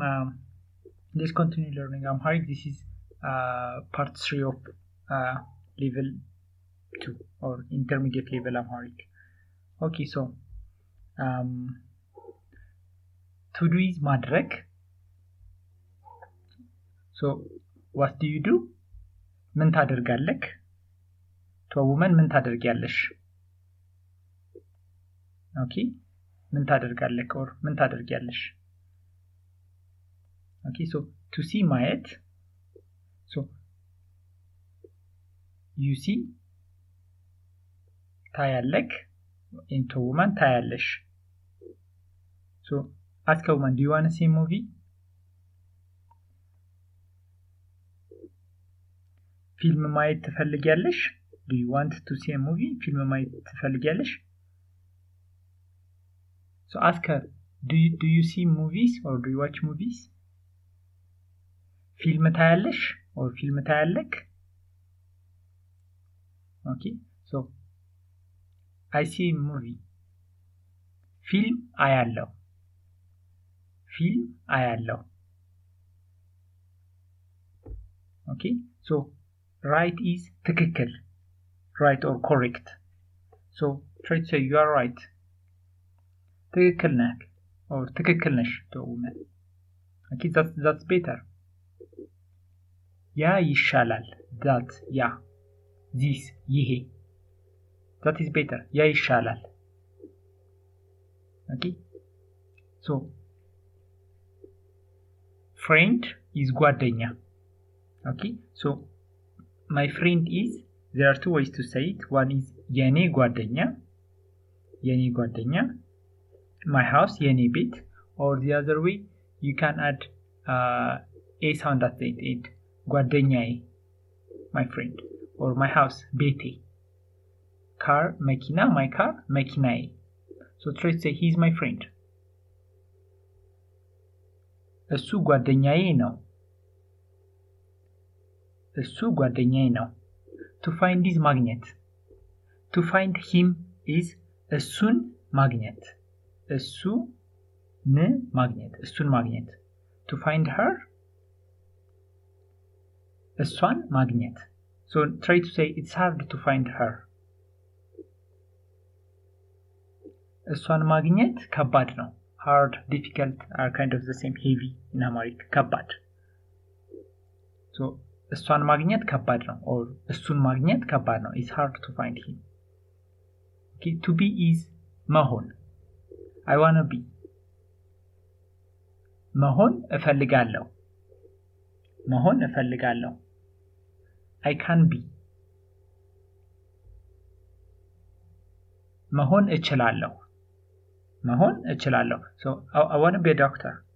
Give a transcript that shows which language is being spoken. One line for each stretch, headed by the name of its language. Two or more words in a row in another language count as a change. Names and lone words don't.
English: Let's continue learning Amharic. This is part 3 of level 2 or intermediate level Amharic. Okay, so to do is ማድረግ. So what do you do?
Amharic: ምን ታደርጋለህ?
English: To a woman
Amharic: ምን ታደርጊያለሽ? Okay, ምን ታደርጋለህ or ምን ታደርጊያለሽ?
English: Okay, so to see ማየት. So you see ታያለህ, into woman ታያለሽ. So ask a woman, do you want to see a movie?
Amharic: ፊልም ማየት ትፈልጊያለሽ?
English: Do you want to see a movie?
Amharic: ፊልም ማየት ትፈልጊያለሽ?
English: So ask her, do you see movies or do you watch movies?
Amharic: ፊልም ታያለሽ or ፊልም ታያለክ?
English: Okay, so I see a movie.
Amharic: ፊልም አያለሁ. ፊልም አያለሁ.
English: Okay, so right is ትክክል. Right or correct. So try to say you are right.
Amharic: ትክክል ነህ or ትክክል ነሽ
English: to a woman. Okay, that's better.
Amharic: ያ ይሻላል.
English: That ያ. This ይሄ. That is better.
Amharic: ያ ይሻላል.
English: Okay, so friend is ጓደኛ. Okay, so my friend is, there are two ways to say it. One is
Amharic: የኔ ጓደኛ, የኔ ጓደኛ,
English: my house,
Amharic: የኔ ቤት,
English: or the other way you can add a sound at the end, ጓደኛዬ, my friend, or my house, ቤቴ, car, መኪና, my car, መኪናዬ. So try to say he's my friend.
Amharic: እሱ ጓደኛዬ ነው. እሱ ጓደኛዬ ነው.
English: To find is ማግኘት. To find him is
Amharic: እሱን ማግኘት. እሱን ማግኘት. እሱን ማግኘት.
English: To find her
Amharic: እሷን ማግኘት.
English: So try to say it's hard to find her.
Amharic: እሷን ማግኘት ከባድ ነው.
English: Hard, difficult are kind of the same. Heavy in Amharic.
Amharic: ከባድ. So እሷን ማግኘት ከባድ ነው or እሱን ማግኘት ከባድ ነው.
English: It's hard to find him. Okay, to be is መሆን. I wanna be.
Amharic: መሆን እፈልጋለሁ. መሆን እፈልጋለሁ.
English: I can be.
Amharic: መሆን እችላለሁ. መሆን እችላለሁ.
English: So I want to be a doctor.